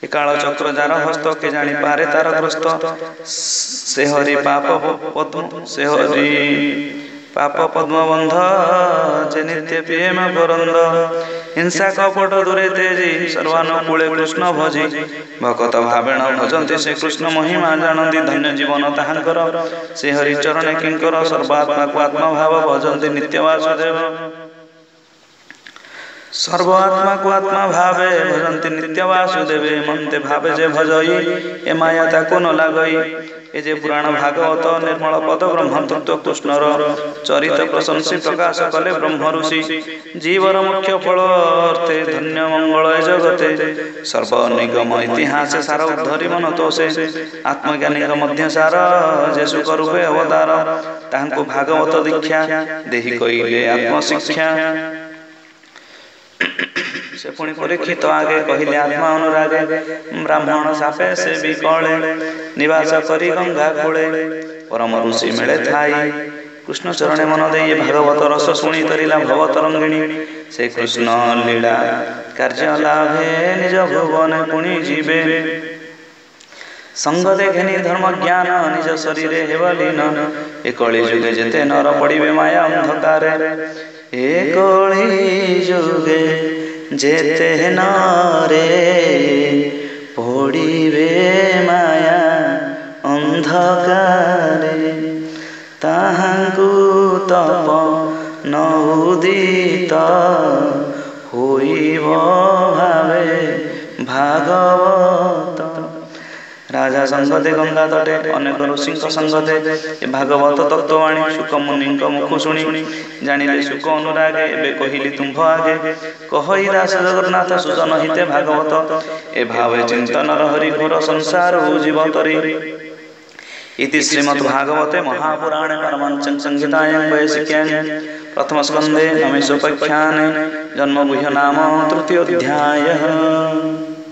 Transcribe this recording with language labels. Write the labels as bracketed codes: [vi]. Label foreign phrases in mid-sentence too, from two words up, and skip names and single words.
[or] ଏ କାଳ ଚକ୍ର ଯାର ହସ୍ତ କେ ଜାଣି ପାରେ ତାର ଗ୍ରସ୍ତ ସେ ହରି ପାପ ପଦ୍ମ ବନ୍ଧ ଯେ ନିତ୍ୟ ପ୍ରେମ କରନ୍ଦ ହିଂସା କପଟ ଦୂରେ ତେଜି ସର୍ବାନୁକୂଳେ କୃଷ୍ଣ ଭଜି ଭକତ ଭାବେଣ ଭଜନ୍ତି ସେ କୃଷ୍ଣ ମହିମା ଜାଣନ୍ତି ଧନ୍ୟ ଜୀବନ ତାହାଙ୍କର ସେ ହରି ଚରଣେ କିଙ୍କର ସର୍ବାତ୍ମାକୁ ଆତ୍ମଭାବ ଭଜନ୍ତି ନିତ୍ୟ ବାସୁଦେବ ସର୍ବାତ୍ମା କୋ ଆତ୍ମା ଭାବେ ଭଜନ୍ତି ନିତ୍ୟ ବାସୁଦେବେ ମନ୍ତେ ଭାବେ ଯେ ଭଜଇ ଏ ମାୟା ତାକୋ ନ ଲାଗଇ ଏ ଯେ ପୁରାଣ ଭାଗବତ ନିର୍ମଳ ପଦ ବ୍ରହ୍ମତତ୍ତ୍ୱ କୃଷ୍ଣର ଚରିତ ପ୍ରଶଂସି ପ୍ରକାଶ କଲେ ବ୍ରହ୍ମ ଋଷି ଜୀବର ମୁଖ୍ୟ ଫଳ ଅର୍ଥେ ଧନ୍ୟ ମଙ୍ଗଳ ଜଗତେ ସର୍ବ ନିଗମ ଇତିହାସ ସାର ଉଦ୍ଧରି ମନ ତୋଷେ ଆତ୍ମଜ୍ଞାନୀ ମଧ୍ୟ ସାର ଯେ ସୁଖ ରୂପେ ଅବତାର ତାହାଙ୍କୋ ଭାଗବତ ଦୀକ୍ଷା ଦେହି କଇଲେ ଆତ୍ମଶିକ୍ଷା ସେ ପୁଣି ପରୀକ୍ଷିତ ଆଗେ କହଲେ ଆତ୍ମା ଅନୁରାଗେ ବ୍ରାହ୍ମଣ ସାପେ ସେ ବିକଳେ ନିବାସ କରି ଗଙ୍ଗା କୂଳେ ପରମ ଋଷି ମିଳେ ଥାଇ କୃଷ୍ଣ ଚରଣେ ମନ ଦେ ଭାଗବତ ରସ ଶୁଣି ତରିଲା ଭବ ତରଙ୍ଗିଣୀ ସେ କୃଷ୍ଣ ଲୀଳା କାର୍ଯ୍ୟ ଲାଭେ ନିଜ ଭୁବନ ପୁଣି ଜୀବେ ସଙ୍ଗ ଦେଖନି ଧର୍ମ ଜ୍ଞାନ ନିଜ ଶରୀର ହେବଲୀନ ଏ କଳି ଯୁଗେ ଯେତେ ନର ପଡ଼ିବେ ମାୟା ଅନ୍ଧକାରେ ଏ କଳି ଯୁଗେ ଯେତେ ନରେ ପଡ଼ିବେ ମାୟା ଅନ୍ଧକାରେ ତାହାଙ୍କୁ ତପ ନ ଉଦିତ ହୋଇବ ଭାବେ ଭାଗବତ ରାଜା ସଙ୍ଗତେ ଗଙ୍ଗା ତଟେ ଅନେକ ଋଷି ସଙ୍ଗତେ ଭାଗବତ ତତ୍ତ୍ୱବାଣୀ ଶୁକ ମୁନି ମୁଖ ଶୁଣି ଜାନିଲେ ଶୁକ ଅନୁରାଗେ ଏବେ କହିଲି ତୁମ୍ଭ ଆଗେ କହଇ ଦାସ ଜଗନ୍ନାଥ ସୁଜନ ହିତେ ଭାଗବତ ଏ ଭାବେ ଚିନ୍ତନ ହରି ଘୋର ସଂସାର ଜୀବ ତରି [sa] इति श्रीमद् भागवते महापुराणे परमहंस संहितायां वैशिक्यां प्रथम स्कंदे नमेशोपाख्याने जन्मगुह्य नाम तृतीय अध्यायः।